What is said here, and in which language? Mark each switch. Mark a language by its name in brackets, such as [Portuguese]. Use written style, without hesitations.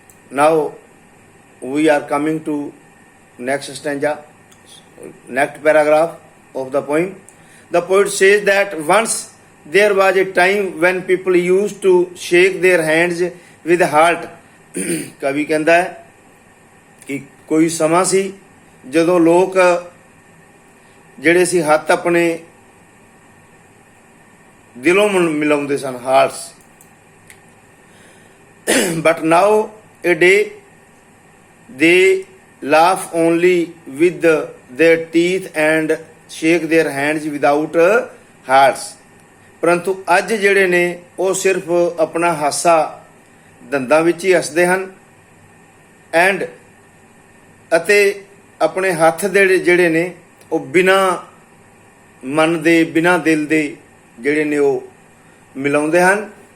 [English] Now we are coming to next stanza, next paragraph of the poem। The poet says that once there was a time when people used to shake their hands with heart। [Punjabi] ਕਵੀ ਕਹਿੰਦਾ ਹੈ ਕਿ ਕੋਈ ਸਮਾਂ ਸੀ ਜਦੋਂ ਲੋਕ ਜਿਹੜੇ ਸੀ ਹੱਥ ਆਪਣੇ ਦਿਲੋਂ ਮਿਲਾਉਂਦੇ ਸਨ, hearts. [English] But now a day they laugh only with their teeth and shake their hands without hearts। [Punjabi] ਪਰੰਤੂ ਅੱਜ ਜਿਹੜੇ ਨੇ ਉਹ ਸਿਰਫ ਆਪਣਾ ਹਾਸਾ ਦੰਦਾਂ ਵਿੱਚ ਹੀ ਹੱਸਦੇ ਹਨ ਅਤੇ ਆਪਣੇ ਹੱਥ ਦੇ ਜਿਹੜੇ ਨੇ ਉਹ ਬਿਨਾਂ ਮਨ ਦੇ ਬਿਨਾਂ ਦਿਲ ਦੇ ਜਿਹੜੇ ਨੇ ਉਹ ਮਿਲਾਉਂਦੇ ਹਨ।